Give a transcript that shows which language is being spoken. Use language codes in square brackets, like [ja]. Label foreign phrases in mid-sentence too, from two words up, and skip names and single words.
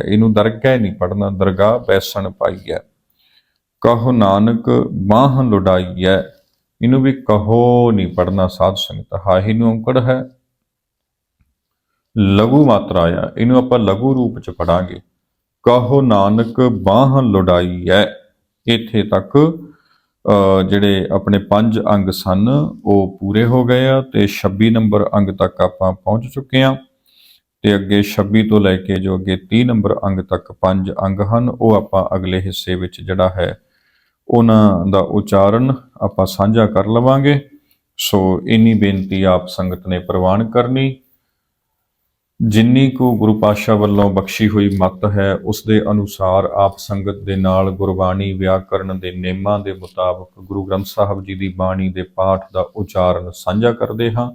[pa] ਇਨੂੰ ਦਰਗਹ ਨਹੀਂ ਪੜ੍ਹਨਾ, ਦਰਗਾਹ ਬੈਸਣ ਪਾਈਐ। ਕਹੋ ਨਾਨਕ ਬਾਹ ਲੁੜ੍ਹਾਈਐ, ਇਨੂੰ ਭੀ ਕਹੋ ਨਹੀਂ ਪੜ੍ਹਨਾ ਸਾਧ ਸੰਗਤ। ਹਾਹੀ ਨੂੰ ਔਂਕੜ ਹੈ, ਲਘੂ ਮਾਤਰਾ ਆ, ਇਨੂੰ ਆਪਾਂ ਲਘੂ ਰੂਪ ਚ ਪੜ੍ਹਾਂਗੇ। ਕਹੋ ਨਾਨਕ ਬਾਹ ਲੁੜ੍ਹਾਈਐ, ਇੱਥੇ ਤਕ ਜਿਹੜੇ ਆਪਣੇ 5 अंग सन ਉਹ ਪੂਰੇ ਹੋ ਗਏ ਆ ਤੇ 26 ਨੰਬਰ ਅੰਗ ਤਕ ਆਪਾਂ ਪਹੁੰਚ ਚੁੱਕੇ ਆ। ਤੇ ਅੱਗੇ 26 ਤੋਂ ਲੈ ਕੇ ਜੋ ਅੱਗੇ 30 ਨੰਬਰ ਅੰਗ ਤਕ 5 अंग ਹਨ, ਉਹ ਆਪਾਂ ਅਗਲੇ ਹਿੱਸੇ ਵਿੱਚ ਜਿਹੜਾ ਹੈ ਉਹਨਾਂ ਦਾ ਉਚਾਰਨ ਆਪਾਂ ਸਾਂਝਾ ਕਰ ਲਵਾਂਗੇ। ਸੋ ਇੰਨੀ ਬੇਨਤੀ ਆਪ ਸੰਗਤ ਨੇ ਪ੍ਰਵਾਨ ਕਰਨੀ। ਜਿੰਨੀ ਕੁ ਗੁਰੂ ਪਾਤਸ਼ਾਹ ਵੱਲੋਂ ਬਖਸ਼ੀ ਹੋਈ ਮੱਤ ਹੈ ਉਸ ਦੇ ਅਨੁਸਾਰ ਆਪ ਸੰਗਤ ਦੇ ਨਾਲ ਗੁਰਬਾਣੀ ਵਿਆਕਰਨ ਦੇ ਨਿਯਮਾਂ ਦੇ ਮੁਤਾਬਕ ਗੁਰੂ ਗ੍ਰੰਥ ਸਾਹਿਬ ਜੀ ਦੀ ਬਾਣੀ ਦੇ ਪਾਠ ਦਾ ਉਚਾਰਨ ਸਾਂਝਾ ਕਰਦੇ ਹਾਂ।